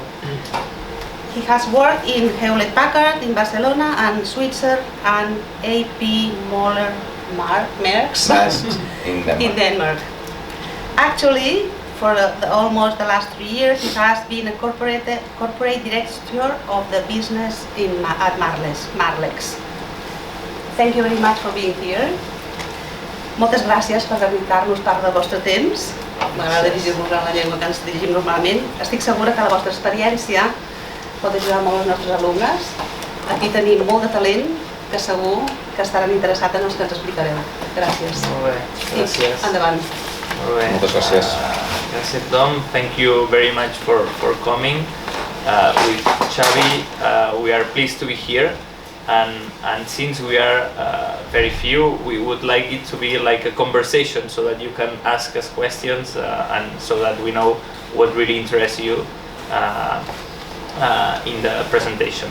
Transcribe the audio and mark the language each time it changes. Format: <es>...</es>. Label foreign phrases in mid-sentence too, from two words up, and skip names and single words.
<en>He has worked in Hewlett-Packard in Barcelona and Switzer and AP Moller Maersk in Denmark. Actually, for almost the last 3 years, he has been a corporate director of the business at Marlex. Thank you very much for being here.</en> <ca>Moltes gràcies per dedicar-nos part del vostre temps. M'agrada dirigir-nos en la llengua que ens dirigim normalment. Estic segura que la vostra experiència pot ajudar molt els nostres alumnes. Aquí tenim molt de talent que segur que estaran interessats en els que ens explicareu. Gràcies. Molt bé, gràcies. Endavant. Molt bé. Moltes gràcies. Gràcies, Dom.</ca> <en>Thank you very much for coming. With Xavi, we are pleased to be here. And since we are very few, we would like it to be like a conversation so that you can ask us questions and so that we know what really interests you in the presentation.</en>